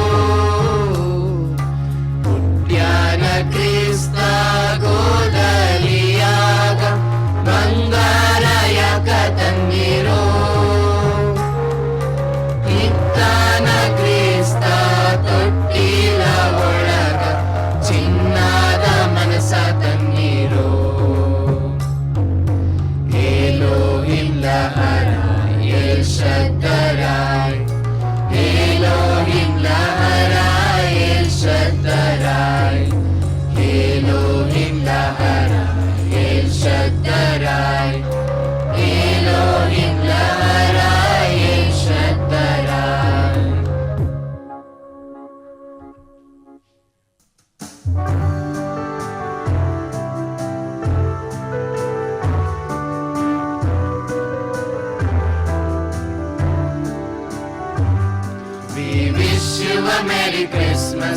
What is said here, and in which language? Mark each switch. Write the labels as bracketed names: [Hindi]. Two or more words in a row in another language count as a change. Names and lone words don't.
[Kannada] ಹುಟ್ಟ್ಯಾನ ಕ್ರಿಸ್ತ ಗೋದಲಿಯಾಗ ಬಂಗಾರ ಯಾಕ ತನ್ನೀರೋ, ಇತ್ತಾನ ಕ್ರಿಸ್ತ ತೊಟ್ಟಿಲ ಒಳಗ ಚಿನ್ನದ ಮನಸ ತನ್ನೀರೋ. Elohim Laharai El Shaddai, Elohim Laharai El Shaddai, Elohim Laharai El Shaddai, Elohim Laharai El Shaddai. [English] We wish you a Merry Christmas.